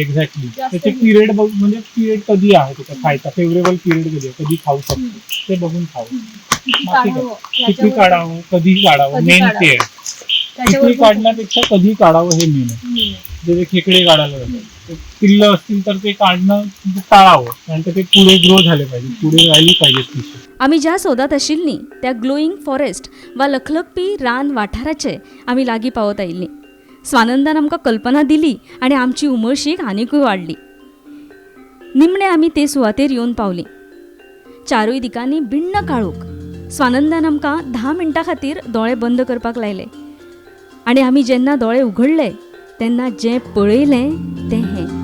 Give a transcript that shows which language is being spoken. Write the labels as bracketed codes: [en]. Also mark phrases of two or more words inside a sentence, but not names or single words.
[mr] एक्झॅक्टली त्याचे पिरियड म्हणजे पिरियड कधी आहे त्याचा खायचा, [en] favorable period [mr] कधी आहे, कधी खाऊ शकतो ते बघून खावं. किती काढावं, कधी काढावं, मेन ते आहे. किती काढण्यापेक्षा कधी काढावं हे मेन आहे. जे खेकडे काढायला जातात, पिल्लं असतील तर ते काढणं टाळावं, कारण ते पुढे ग्रो झाले पाहिजे, पुढे राहिली पाहिजे स्पीशीज. [kok] आमी ज्या सोदात आशिल्लीं त्या [en] glowing forest [kok] वा लखलखपी रान वाठाराचे आमी लागीं पावत आयिल्लीं. स्वानंदान आमकां कल्पना दिली आनी आमची उमळशीक आनिकूय वाडली. निमणे आमी ते सुवातेर येवन पावलीं. चारूय दिकांनी बिण्ण काळोख. स्वानंदान आमकां 10 मिनटां खातीर दोळे बंद करपाक लायले आनी आमी जेन्ना दोळे उगडले तेन्ना जें पळयलें तें हें.